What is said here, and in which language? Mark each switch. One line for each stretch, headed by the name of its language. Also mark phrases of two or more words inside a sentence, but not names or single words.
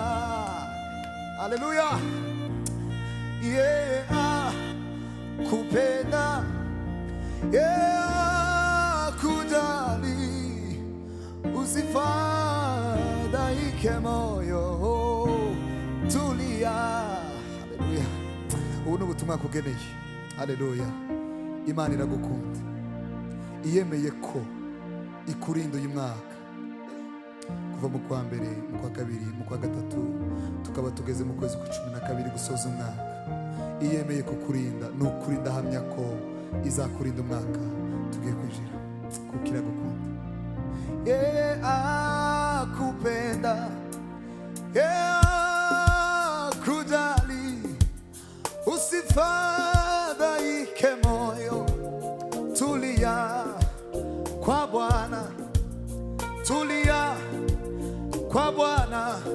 Kinyarwanda: Haleluya.
Swahili: Akupenda, akujali, usifadhaike moyo, tulia.
Kinyarwanda: Haleluya. Ubu ni ubutumwa kugeneye. Haleluya. Imana iragukunda, iyemeye ko ikurinda uyu mwaka kuva mu kwa mbere, mu kwa kabiri, mu kwa gatatu, tukaba tugeze mu kwezi kwa 12 gusoza umwaka. Iyemeye kukurinda, n'ukuri ndahamya ko izakurinda umwaka tugiye kwinjira, kuko iragukunda.
Swahili: Akupenda, akujali, usifadhaike moyo, tulia kwa Bwana, tulia kwa Bwana,